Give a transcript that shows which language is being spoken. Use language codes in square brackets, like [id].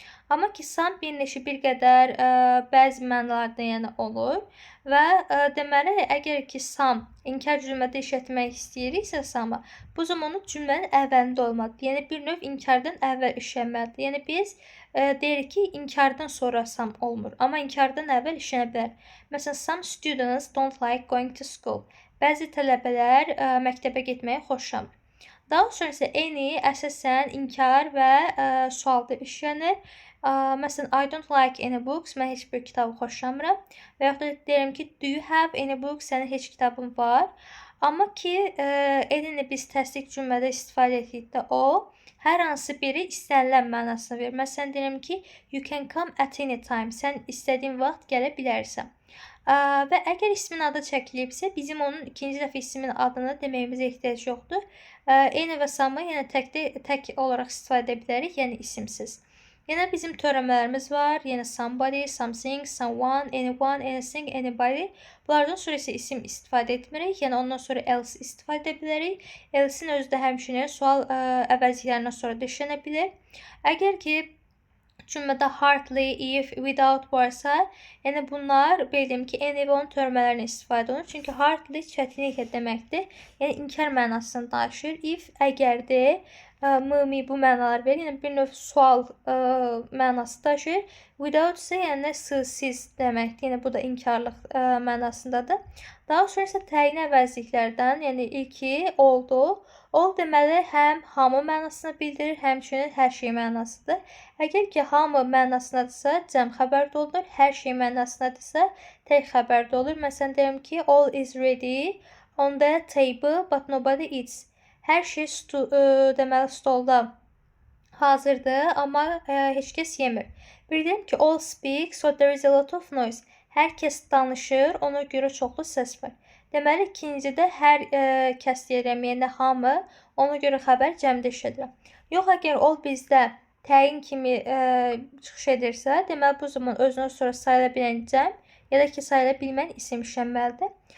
[az] Amma ki, some bir neçə bir qədər bəzi mənalarda yəni olur və deməli, əgər ki, some inkar cümlədə işlətmək istəyiriksə some'ı, bu zaman onu cümlənin əvvəlində olmalıdır. Yəni bir növ inkardan əvvəl işlənməlidir. Yəni biz deyirik ki, inkardan sonra some olmur, amma inkardan əvvəl işlənə bilər. Məsələn, [en] some students don't like going to school. [az] Bəzi tələbələr məktəbə getməyi xoşlamır. Daha sonra isə any əsasən inkar və sualda işlənir. Məsələn, [en] I don't like any books. [az] Mən heç bir kitabı xoşlamıram. Və yaxud da deyirəm ki, [en] do you have any books? [az] Sənin heç kitabın var. Amma ki, any-ni biz təsdiq cümlədə istifadə etdikdə o, hər hansı biri istənilən mənasını verir. Məsələn, deyirəm ki, [en] you can come at any time. [az] Sən istədiyin vaxt gələ bilərsən. Və əgər ismin adı çəkilibsə, bizim onun ikinci dəfə ismin adını deməyimizə ehtiyac yoxdur. Any və some'ı yəni tək olaraq istifadə edə bilərik, yəni isimsiz. Yenə bizim törəmələrimiz var. [en] Yəni somebody, something, someone, anyone, anything, anybody. [az] Bunlardan sonra isə isim istifadə etmirik. Yəni ondan sonra else istifadə edə bilərik. Else'in özü də həmçinin sual əvəzliklərindən sonra da işlənə bilir. Əgər ki, cümlədə hardly, if, without varsa, yəni bunlar bildiyim ki, any və onun törəmələrini istifadə olunur. Çünki hardly çətinliklə deməkdir. Yəni inkar mənasını daşıyır. If əgərdir, mı, bu mənalar verir. Yəni bir növ sual mənası daşıyır. Without isə yəni siz deməkdir. Yəni bu da inkarlıq mənasındadır. Daha sonra isə təyin əvəzliklərdən, yəni ilki oldu. Ol deməli həm hamı mənasını bildirir, həmçinin hər şey mənasıdır. Əgər ki, hamı mənasındadırsa, cəm xəbərdə olur. Hər şey mənasındadırsa, tək xəbərdə olur. Məsələn, deyirəm ki, [en] all is ready on the table, but nobody eats. [az] Hər şey deməli stolda hazırdır, amma heç kəs yemir. Bir deyim ki, [en] all speak, so there is a lot of noise. [az] Hər kəs danışır, ona görə çoxlu səs var. Deməli, ikincidə hər kəs deyirəm, yəni hamı, ona görə xəbər cəmdə işlədirəm. Yox, əgər ol bizdə təyin kimi çıxış edirsə, deməli, bu zaman özünə sonra sayıla bilən cəm, ya da ki, sayıla bilmən isim işlənməlidir.